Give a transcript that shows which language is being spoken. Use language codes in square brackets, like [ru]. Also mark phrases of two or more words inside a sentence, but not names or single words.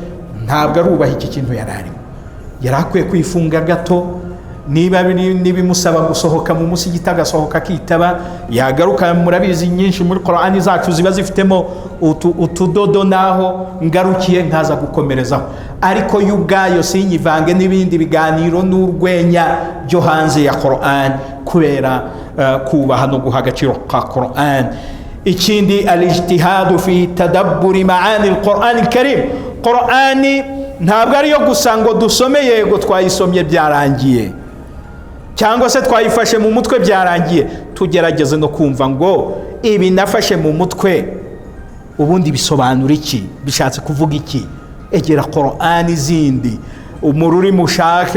[rw] Ntabwo arubaha iki kintu yararimo. Yarakwiye kwifunga gato, niba nibimusaba gusohoka mu musigiti agasohoka kitaba, yagaruka murabizi nyinshi muri Qur'ani zacu ziba zifitemo utudodo naho ngarukiye nkaza gukomerezaho, ariko y'ubwayo sinyivange n'ibindi biganiro n'urwenya byo hanze ya Qur'an kubera kubaha no guha agaciro ka Qur'an. [ar] Ikindi الاجتهاد في تدبر معاني القرآن الكريم. [rw] Qur'ani ntabwo ariyo gusa ngo dusome yego twayisomye byarangiye cyangwa se twayifashe mu mutwe byarangiye, tugerageze no kumva ngo ibi nafashe mu mutwe ubundi bisobanura iki, bishatse kuvuga iki. Egera Qur'ani zindi mu rurimi ushaka.